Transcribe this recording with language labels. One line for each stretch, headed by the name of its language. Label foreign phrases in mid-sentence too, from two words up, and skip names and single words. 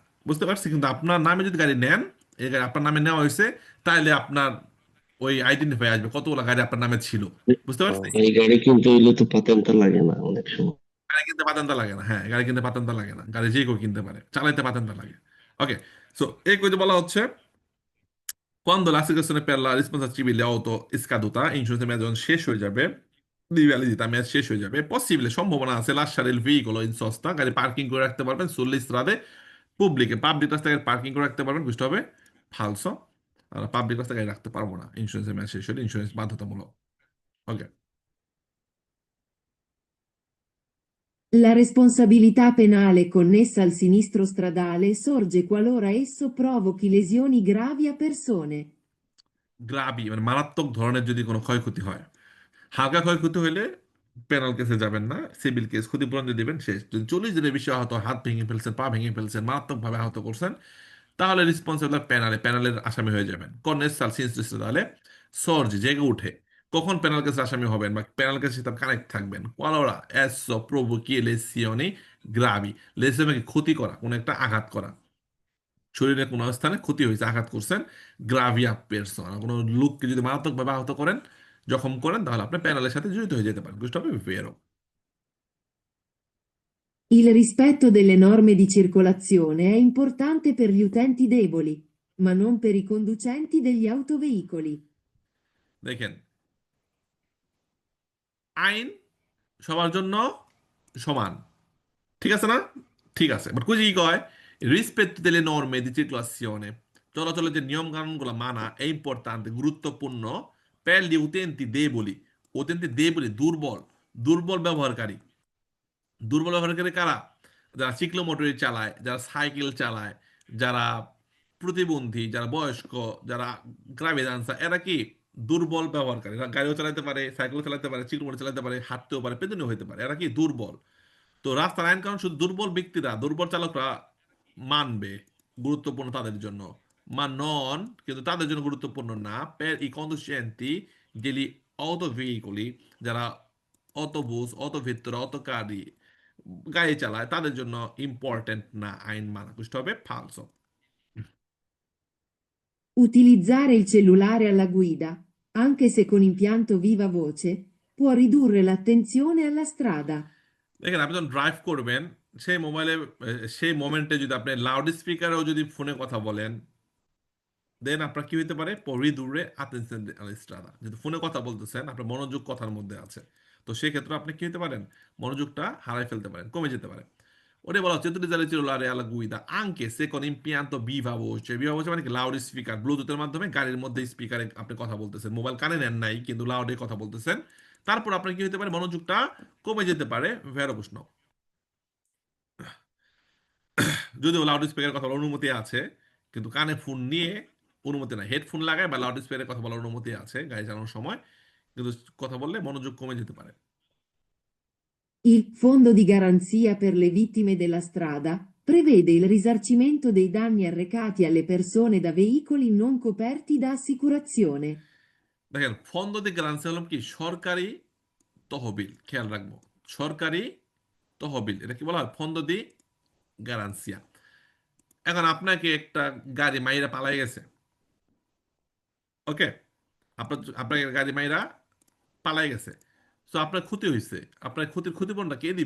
Bangla: বুঝতে পারছি, কিন্তু আপনার নামে যদি গাড়ি নেন, এই গাড়ি আপনার নামে নেওয়া হয়েছে, তাহলে আপনার ওই আইডেন্টিফাই আসবে কতগুলো গাড়ি আপনার নামে ছিল। বুঝতে পারছি, এই গাড়ি কিনতে হইলে তো পাতেনটা লাগে না অনেক সময়? গাড়ি কিনতে পাতেন্টা লাগে না, হ্যাঁ, গাড়ি কিনতে পাতেন্টা লাগে না, গাড়ি যে কেউ কিনতে পারে, চালাইতে পাতেন্টা লাগে। ওকে, সো এই কইতে বলা হচ্ছে,
Italian: quando l'assicurazione per la responsabilità civile auto è scaduta,
Bangla: insurance মেয়াদ শেষ হয়ে যাবে,
Italian: di validità
Bangla: মেয়াদ শেষ হয়ে যাবে,
Italian: possibile,
Bangla: সম্ভাবনা আছে
Italian: lasciare il veicolo in sosta,
Bangla: গাড়ি পার্কিং করে রাখতে পারবেন
Italian: sulle strade pubbliche,
Bangla: পাবলিক রাস্তায় পার্কিং করে রাখতে পারবেন, বুঝতে হবে ফালসো। আর পাবলিক রাস্তায় গাড়ি রাখতে পারবো না, ইন্স্যুরেন্সের মেয়াদ শেষ হলে ইন্স্যুরেন্স বাধ্যতামূলক। ওকে,
Italian: La responsabilità penale connessa al sinistro stradale sorge qualora esso provochi lesioni gravi a persone.
Bangla: গ্রাভি মানে মারাত্মক ধরনের যদি কোনো ক্ষয়ক্ষতি হয়, হালকা ক্ষয়ক্ষতি হলে
English: penal case
Bangla: যাবেন না,
English: civil case,
Bangla: ক্ষতিপূরণ দিয়ে দিবেন, শেষ। যদি 40 দিনের বেশি আহত, হাত ভেঙে ফেলছেন, পা ভেঙে ফেলছেন, মারাত্মকভাবে আহত করছেন, তাহলে রেসপন্সিবল প্যানেলের আসামি হয়ে যাবেন।
Italian: connessa al sinistro
Bangla: তাহলে সর্জ জেগে উঠে কখন
English: penal case
Bangla: আসামি হবেন বা
English: penal case
Bangla: সাথে কানেক্ট থাকবেন,
Italian: qualora esso provochi lesioni gravi,
Bangla: লেসিওনকে ক্ষতি করা, কোনো একটা আঘাত করা, শরীরে কোনো স্থানে ক্ষতি হয়েছে, আঘাত করছেন,
Italian: gravi a persone,
Bangla: কোনো লোককে যদি মারাত্মকভাবে আহত করেন, জখম করেন, তাহলে আপনি প্যানেলের সাথে জড়িত হয়ে যেতে পারেন, বুঝতে হবে ভেরো।
Italian: Il rispetto delle norme di circolazione è importante per gli utenti deboli, ma non per i conducenti degli autoveicoli.
Bangla: দেখেন, আইন সবার জন্য সমান, ঠিক আছে না, ঠিক আছে, বাট কুজি কি কয়, রিসপেক্ট
Italian: delle norme di circolazione,
Bangla: চলাচলের যে নিয়ম কানুনগুলো মানা,
Italian: è importante, গুরুত্বপূর্ণ, per gli utenti deboli,
Bangla: দুর্বল, দুর্বল ব্যবহারকারী। দুর্বল ব্যবহারকারী কারা? যারা সাইক্লোমোটর চালায়, যারা সাইকেল চালায়, যারা প্রতিবন্ধী, যারা বয়স্ক, যারা গ্রামে আনসা, এরা কি দুর্বল ব্যবহারকারী। এরা গাড়িও চালাতে পারে, সাইকেলও চালাতে পারে, সাইক্লোমোটর চালাতে পারে, হাঁটতেও পারে, পেদনীয় হতে পারে, এরা কি দুর্বল। তো রাস্তার আইন কারণ শুধু দুর্বল ব্যক্তিরা, দুর্বল চালকরা মানবে, গুরুত্বপূর্ণ তাদের জন্য,
Italian: ma non,
Bangla: কিন্তু তাদের জন্য গুরুত্বপূর্ণ না।
Italian: per i conducenti degli autoveicoli,
Bangla: যারা অটোবুস, অটোভেত্তর, অটোকারি গাড়ি চালায়, তাদের জন্য ইম্পর্টেন্ট না আইন মানা। বুঝতে হবে ফালসো।
Italian: Utilizzare il cellulare alla guida, anche se con impianto viva voce, può ridurre l'attenzione alla strada.
Bangla: দেখেন, আপনি যখন ড্রাইভ করবেন, সেই মোবাইলে সেই মোমেন্টে যদি আপনি লাউড স্পিকারেও যদি ফোনে কথা বলেন, দেন আপনার কি হতে পারে,
Italian: può ridurre l'attenzione alla strada,
Bangla: যেহেতু ফোনে কথা বলতেছেন, আপনার মনোযোগ কথার মধ্যে আছে, তো সেই ক্ষেত্রে আপনি কি হতে পারেন, মনোযোগটা হারাই ফেলতে পারেন, কমে যেতে পারে। ওটা বলা হচ্ছে
Italian: utilizzare il cellulare alla guida anche se con impianto viva voce, viva voce
Bangla: মানে কি, লাউড স্পিকার, ব্লুটুথের মাধ্যমে গাড়ির মধ্যে স্পিকারে আপনি কথা বলতেছেন, মোবাইল কানে নেন নাই কিন্তু লাউডে কথা বলতেছেন, তারপর আপনার কি হতে পারে, মনোযোগটা কমে যেতে পারে। ভেরো প্রশ্ন, যদিও লাউড স্পিকারের কথা বলার অনুমতি আছে, কিন্তু কানে ফোন নিয়ে অনুমতি নাই। হেডফোন লাগায় বা লাউড স্পিকারের কথা বলার অনুমতি আছে গাড়ি চালানোর সময়, কিন্তু কথা বললে মনোযোগ কমে যেতে পারে।
Italian: Il Fondo di garanzia per le vittime della strada prevede il risarcimento dei danni arrecati alle persone da veicoli non coperti da assicurazione.
Bangla: দেখেন,
Italian: fondo di garanzia
Bangla: হলাম কি, সরকারি তহবিল, খেয়াল রাখবো, সরকারি তহবিল, এটা কি বলা হয়,
Italian: fondo di garanzia.
Bangla: এখন আপনাকে একটা গাড়ি মাইরা পালাই গেছে, ওকে, আপনার গাড়ি মাইরা পালাই গেছে, তো আপনার ক্ষতি হয়েছে, আপনার ক্ষতির ক্ষতিপূরণটা কে দিবে?